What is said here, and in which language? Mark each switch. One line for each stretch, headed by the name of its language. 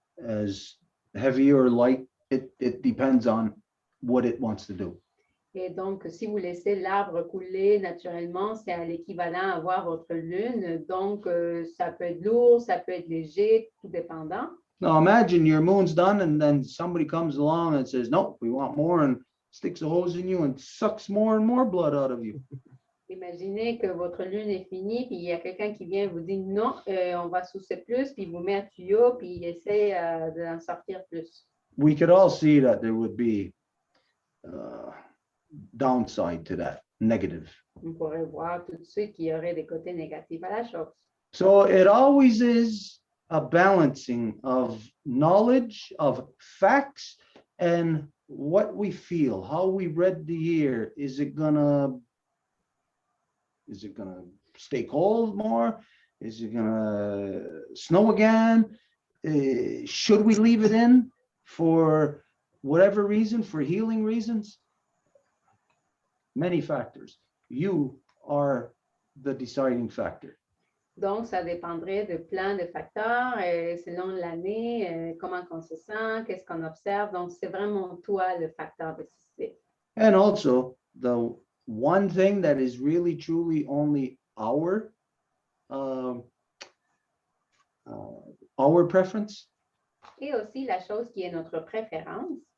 English: As heavy or light, it depends on what it wants to do.
French: Et donc, si vous laissez l'arbre couler naturellement, c'est à l'équivalent à voir votre lune. Donc, ça peut être lourd, ça peut être léger, tout dépendant.
English: Now imagine your moon's done and then somebody comes along and says, no, we want more, and sticks a hose in you and sucks more and more blood out of you.
French: Imaginez que votre lune est finie, puis il y a quelqu'un qui vient vous dire non, on va soucier plus, puis il vous met un tuyau, puis il essaie d'en sortir plus.
English: We could all see that there would be downside to that, negative.
French: On pourrait voir tout de suite qu'il y aurait des côtés négatifs à la chose.
English: So it always is a balancing of knowledge, of facts, and what we feel, how we read the year. Is it gonna stay cold more? Is it gonna snow again? Should we leave it in for whatever reason, for healing reasons? Many factors. You are the deciding factor.
French: Donc, ça dépendrait de plein de facteurs, selon l'année, comment on se sent, qu'est-ce qu'on observe. Donc, c'est vraiment toi le facteur décisif.
English: And also, the one thing that is really, truly only our preference
French: Et aussi, la chose qui est notre préférence,